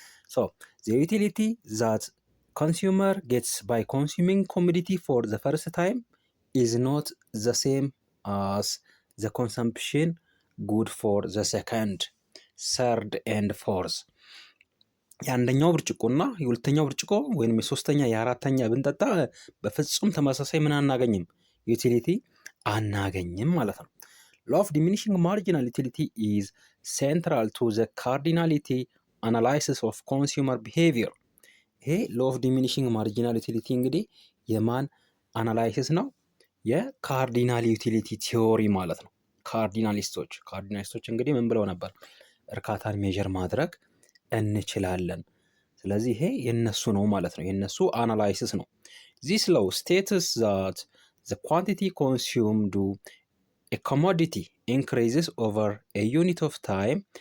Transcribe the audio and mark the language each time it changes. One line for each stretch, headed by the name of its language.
English: ሶ the utility that consumer gets by consuming commodity for the first time is not the same as the consumption good for the second, third and fourth።
Amharic: የአንደኛው ብርጭቆና የሁለተኛው ብርጭቆ ወይም የሶስተኛ የአራተኛ ብንጠጣ በፍጹም ተመሳሳይ ምን አናገኝም? ዩቲሊቲ አናገኝም ማለት ነው።
English: law of diminishing marginal utility is central to the cardinality analysis of consumer behavior። ይሄ law of diminishing marginal utility
Amharic: እንግዲህ የማን አናላይሲስ ነው? የካርዲናል ዩቲሊቲ ቲዮሪ ማለት ነው። ካርዲናሊስቶች እንግዲህ ምን ብለው ነበር? እርካታን ሜዥር ማድረግ እንችላለን። ስለዚህ ይሄ የነሱ ነው ማለት ነው። የነሱ አናላይሲስ ነው።
English: this law states that the quantity consumed a commodity increases over a unit of time.